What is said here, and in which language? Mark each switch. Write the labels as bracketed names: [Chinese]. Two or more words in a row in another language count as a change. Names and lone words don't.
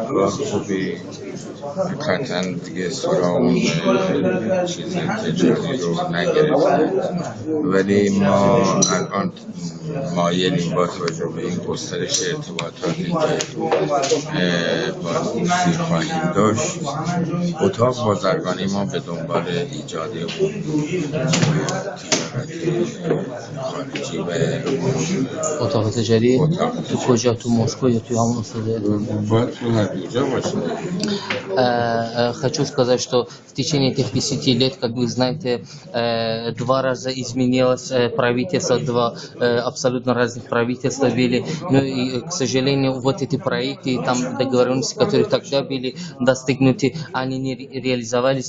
[Persian] کار خوبی قطعا دیگه سراغ اون چیز تجاری رو نگرفتن، ولی ما الان مایلیم با توجه به این گسترش ارتباطاتی که با روسیه خواهیم داشت اتاق بازرگانی ما به دنبال ایجاد اون تجارت خارجی و اتاق تجاری تو کجا؟ تو مسکو یا تو همون استاد? باید تو هر دوجا باشه. [Russian] Хочу сказать, что в течение этих 10 лет, как вы знаете, 2 раза изменилось правительство, 2 абсолютно разных правительства были. Но, и, к сожалению, вот эти проекты, там договоренности, которые тогда были достигнуты, они не реализовались.